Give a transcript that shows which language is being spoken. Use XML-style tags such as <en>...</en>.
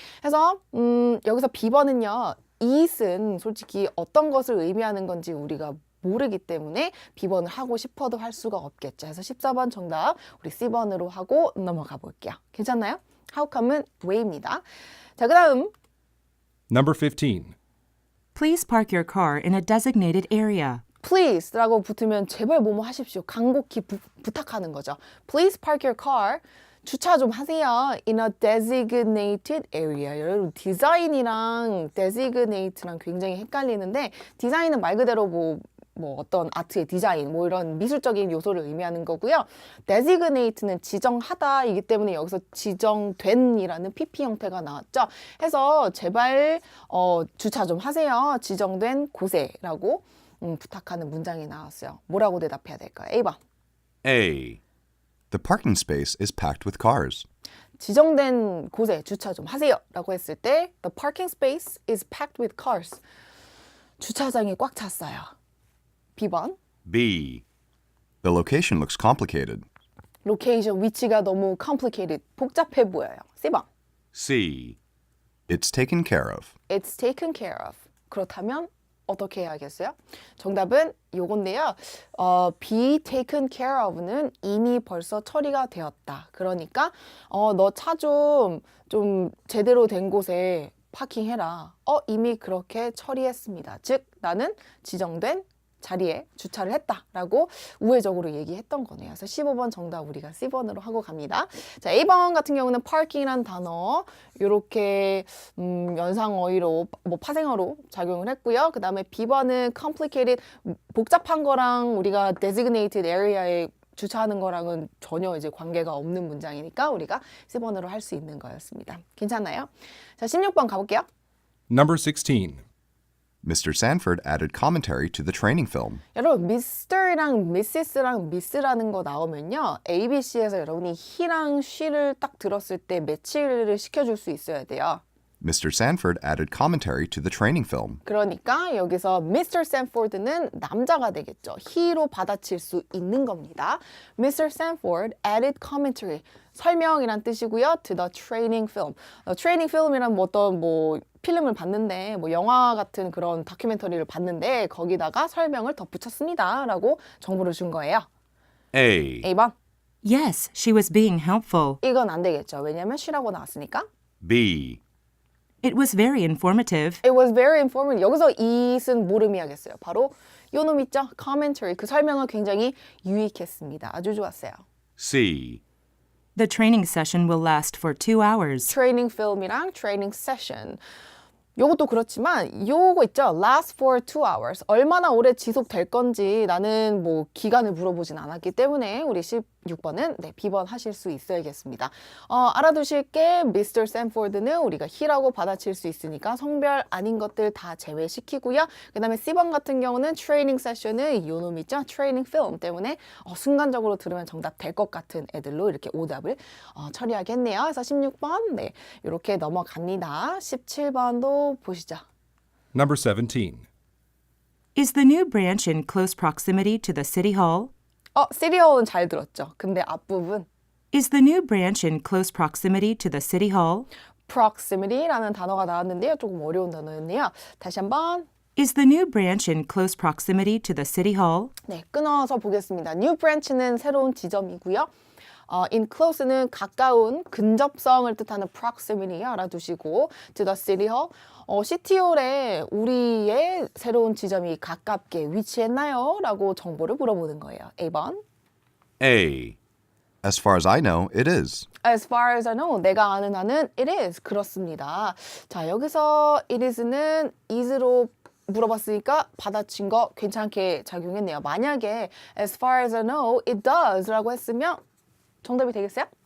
<ko>그래서 여기서 B번은요. it은 솔직히 어떤 것을 의미하는 건지 우리가 모르기 때문에 B번을 하고 싶어도 할 수가 없겠죠. 그래서 14번 정답 우리 C번으로 하고 넘어가 볼게요. 괜찮나요?</ko> <en>How come</en> <ko>은 왜입니다. 자, 그 다음</ko> <en>Number 15. Please park your car in a designated area.</en> <ko>please라고 붙으면 제발 뭐뭐 하십시오. 간곡히 부탁하는 거죠.</ko> <en>Please park your car.</en> <ko>주차 좀 하세요.</ko> <en>In a designated area.</en> <ko>여러분 디자인이랑 designate랑 굉장히 헷갈리는데 디자인은 말 그대로 어떤 아트의 디자인, 이런 미술적인 요소를 의미하는 거고요. designate는 지정하다이기 때문에 여기서 지정된이라는 PP 형태가 나왔죠. 해서 제발 주차 좀 하세요. 지정된 곳에라고 부탁하는 문장이 나왔어요. 뭐라고 대답해야 될까요? A번.</ko> <en>A. The parking space is packed with cars.</en> <ko>지정된 곳에 주차 좀 하세요 라고 했을 때</ko> <en>The parking space is packed with cars.</en> <ko>주차장이 꽉 찼어요. B번.</ko> <en>B. The location looks complicated.</en> <ko>로케이션 위치가 너무 complicated. 복잡해 보여요. C번.</ko> <en>C. It's taken care of. It's taken care of.</en> <ko>그렇다면 어떻게 해야겠어요? 정답은 요건데요. be taken care of는 이미 벌써 처리가 되었다. 그러니까 너 차 좀 제대로 된 곳에 파킹해라. 이미 그렇게 처리했습니다. 즉 나는 지정된 자리에 주차를 했다라고 우회적으로 얘기했던 거네요. 그래서 15번 정답 우리가 C번으로 하고 갑니다. 자, A번 같은 경우는 parking이라는 단어 이렇게 연상어휘로 파생어로 작용을 했고요. 그 다음에 B번은 complicated 복잡한 거랑 우리가 designated area에 주차하는 거랑은 전혀 이제 관계가 없는 문장이니까 우리가 C번으로 할 수 있는 거였습니다. 괜찮나요? 자, 16번 가볼게요.</ko> <en>Number 16. Mr. Sanford added commentary to the training film.</en> <ko>여러분 Mr랑 Mrs랑 Miss라는 거 나오면요. ABC에서 여러분이 he랑 she를 딱 들었을 때 매치를 시켜줄 수 있어야 돼요.</ko> <en>Mr. Sanford added commentary to the training film.</en> <ko>그러니까 여기서 Mr. Sanford는 남자가 되겠죠. he로 받아칠 수 있는 겁니다.</ko> <en>Mr. Sanford added commentary.</en> <ko>설명이란 뜻이고요.</ko> <en>To the training film.</en> <ko>training film이란 어떤 필름을 봤는데 영화 같은 그런 다큐멘터리를 봤는데 거기다가 설명을 덧붙였습니다. 라고 정보를 준 거예요.</ko> <en>A.</en> <ko>A번.</ko> <en>Yes, she was being helpful.</en> <ko>이건 안 되겠죠. 왜냐면 she라고 나왔으니까.</ko> <en>B. It was very informative. It was very informative.</en> <ko>여기서 it은 뭘 의미하겠어요? 바로 요놈 있죠? commentary. 그 설명은 굉장히 유익했습니다. 아주 좋았어요.</ko> <en>C. The training session will last for 2 hours.</en> <ko>트레이닝 필름이랑 트레이닝 세션. 요것도 그렇지만 요거 있죠.</ko> <en>last for 2 hours.</en> <ko>얼마나 오래 지속될 건지 나는 뭐 기간을 물어보진 않았기 때문에 우리 16번은 네, B번 하실 수 있어야겠습니다. 알아두실 게 Mr. Sanford는 우리가 he라고 받아칠 수 있으니까 성별 아닌 것들 다 제외시키고요. 그 다음에 C번 같은 경우는 트레이닝 세션은 요놈 있죠. 트레이닝 필름 때문에 순간적으로 들으면 정답 될 것 같은 애들로 이렇게 오답을 처리하겠네요. 그래서 16번 네, 이렇게 넘어갑니다. 17번도 보시죠.</ko> <en>Number 17. Is the new branch in close proximity to the city hall?</en> <ko>시리얼은 잘 들었죠. 근데 앞부분</ko> <en>Is the new branch in close proximity to the city hall?</en> <ko>proximity라는 단어가 나왔는데요. 조금 어려운 단어였네요. 다시 한번</ko> <en>Is the new branch in close proximity to the city hall?</en> <ko>네, 끊어서 보겠습니다. New branch는 새로운 지점이고요. In close는 가까운, 근접성을 뜻하는 proximity 알아두시고</ko> <en>to the city hall.</en> <ko>시티홀에 우리의 새로운 지점이 가깝게 위치했나요? 라고 정보를 물어보는 거예요. A번.</ko> <en>A. As far as I know, it is. As far as I know,</en> <ko>내가 아는 한은</ko> <en>it is.</en> <ko>그렇습니다. 자, 여기서 it is는 is로 물어봤으니까 받아친 거 괜찮게 작용했네요. 만약에</ko> <en>as far as I know, it does</en> <ko>라고 했으면 정답이 되겠어요?</ko>